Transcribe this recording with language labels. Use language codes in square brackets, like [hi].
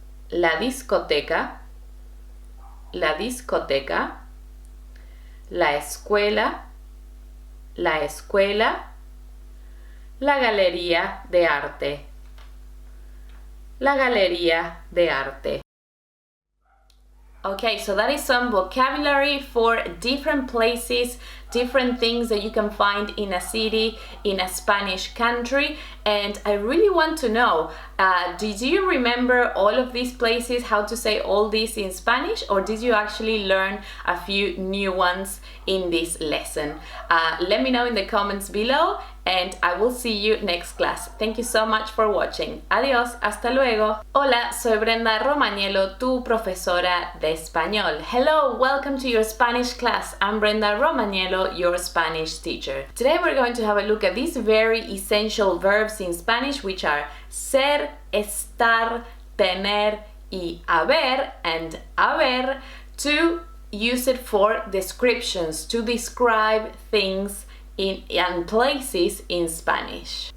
[es] la discoteca, la discoteca, la escuela, la escuela, la galería de arte, la galería de arte. [en] Okay, so that is some vocabulary for different places, different things that you can find in a city, in a Spanish country. And I really want to know, did you remember all of these places, how to say all this in Spanish, or did you actually learn a few new ones in this lesson? Let me know in the comments below, and I will see you next class. Thank you so much for watching. [es] Adiós, hasta luego. Hola, soy Brenda Romaniello, tu profesora de español. [en] Hello, welcome to your Spanish class. I'm Brenda Romaniello, your Spanish teacher. Today we're going to have a look at these very essential verbs in Spanish, which are ser, estar, tener, y haber, and haber, to use it for descriptions, to describe things and places in Spanish.